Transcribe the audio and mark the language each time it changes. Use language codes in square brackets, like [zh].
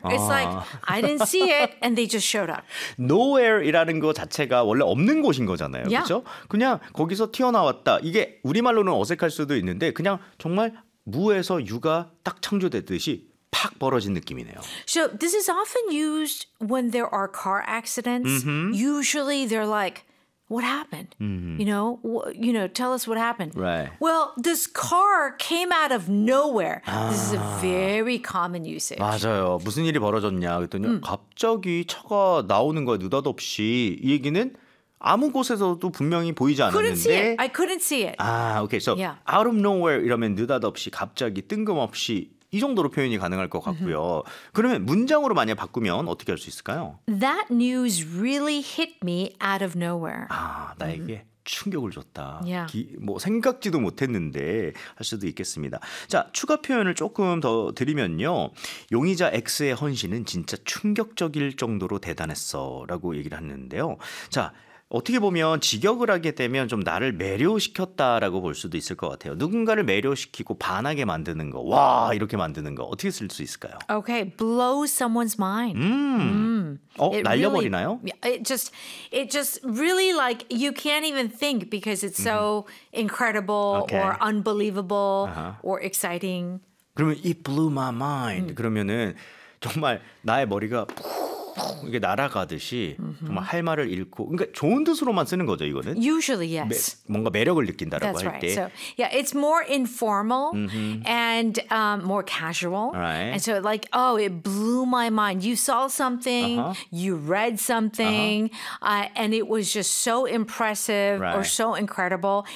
[en] It's like I didn't see it and they just showed up. [ko] Nowhere이라는 거 자체가 원래 없는 곳인 거잖아요. [en] Yeah. [ko] 그렇죠? 그냥 거기서 튀어나왔다. 이게 우리말로는 어색할 수도 있는데 그냥 정말 무에서 유가 딱 창조되듯이 팍 벌어진 느낌이네요. [en] So this is often used when there are car accidents. Usually they're like What happened? You know, tell us what happened. Right. Well, this car came out of nowhere. This is a very common usage. [ko] 맞아요. 무슨 일이 벌어졌냐? 그랬더니 갑자기 차가 나오는 거야, 느닷없이. 이 얘기는 아무 곳에서도 분명히 보이지 않았는데. [en] I couldn't see it. [ko] 아, [en] okay. So, out of nowhere [ko] 이러면 느닷없이, 갑자기, 뜬금없이 이 정도로 표현이 가능할 것 같고요. 그러면 문장으로 만약 바꾸면 어떻게 할 수 있을까요? [en] That news really hit me out of nowhere. [ko] 아, 나에게 충격을 줬다. [en] Yeah. [ko] 뭐 생각지도 못했는데 할 수도 있겠습니다. 자, 추가 표현을 조금 더 드리면요. 용의자 X의 헌신은 진짜 충격적일 정도로 대단했어 라고 얘기를 했는데요. 자, 어떻게 보면 직역을 하게 되면 좀 나를 매료시켰다라고 볼 수도 있을 것 같아요. 누군가를 매료시키고 반하게 만드는 거. 와, 이렇게 만드는 거. 어떻게 쓸 수 있을까요? [en] Okay, blow someone's mind. [ko] 날려버리나요? [en] Really, it just really like you can't even think because it's so incredible or unbelievable or exciting. [ko] 그러면 [en] it blew my mind. [ko] 그러면은 정말 나의 머리가 이게 날아가듯이 정말 할 말을 잃고 그러니까 좋은 뜻으로만 쓰는 거죠, 이거는. [en] Usually yes. [ko] 뭔가 매력을 느낀다라고 [en] That's [ko] 할 [en] right. [ko] 때. [en] So, yeah, it's more informal and more casual. Right. And so like, oh, it blew my mind. You saw something, you read something, and it was just so impressive or so incredible.